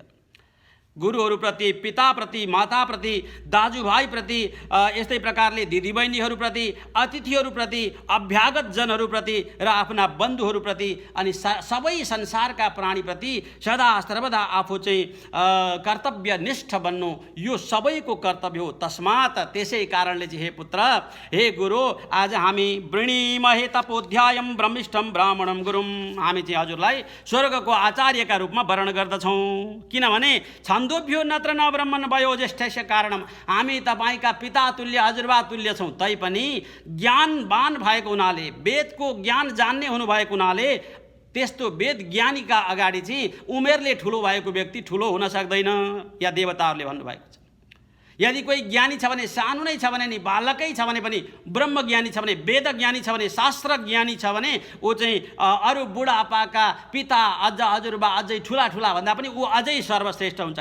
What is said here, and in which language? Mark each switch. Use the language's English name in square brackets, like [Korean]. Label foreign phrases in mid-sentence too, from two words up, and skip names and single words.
[Nepali] गुरुहरूप्रति, पिताप्रति, माताप्रति, दाजुभाइप्रति, यस्तै प्रकारले दिदीबहिनीहरूप्रति, अतिथिहरूप्रति, अभ्यागत जनहरूप्रति र आफ्ना बन्धुहरूप्रति अनि सबै संसारका प्राणीप्रति सदा सर्वदा आफू चाहिँ कर्तव्यनिष्ठ बन्नु, यो सबैको कर्तव्य हो। तस्मात् त्यसै कारणले चाहिँ हे पुत्र, हे गुरु, आज हामी [Sanskrit] वृणीमहे तपोध्यायम ब्रह्मिष्ठम ब्राह्मणम गुरुम, [Nepali] हामी चाहिँ हजुरलाई स्वर्गको आचार्यका रूपमा वर्ण गर्दछौँ। [Sanskrit] किनभने छन्द अन्धोभ्यो नत्र न ब्रह्मन् भयो ज्येष्ठस्य कारणम। [Nepali] हामी तपाईँका पिता तुल्य हजुरबा तुल्य छौँ, तैपनि ज्ञानवान भएको हुनाले, वेदको ज्ञान जान्ने हुनुभएको हुनाले त्यस्तो वेद ज्ञानीका अगाडि चाहिँ उमेरले ठुलो भएको व्यक्ति ठुलो हुन सक्दैन, या देवताहरूले भन्नुभएको छ। यदि कोही ज्ञानी छ भने, सानो नै छ भने नि, बालकै छ भने पनि, ब्रह्मज्ञानी छ भने, वेद ज्ञानी छ भने, शास्त्र ज्ञानी छ भने ऊ चाहिँ अरू बुढापाका पिता अझ हजुरबा अझै ठुला ठुला भन्दा पनि ऊ अझै सर्वश्रेष्ठ हुन्छ।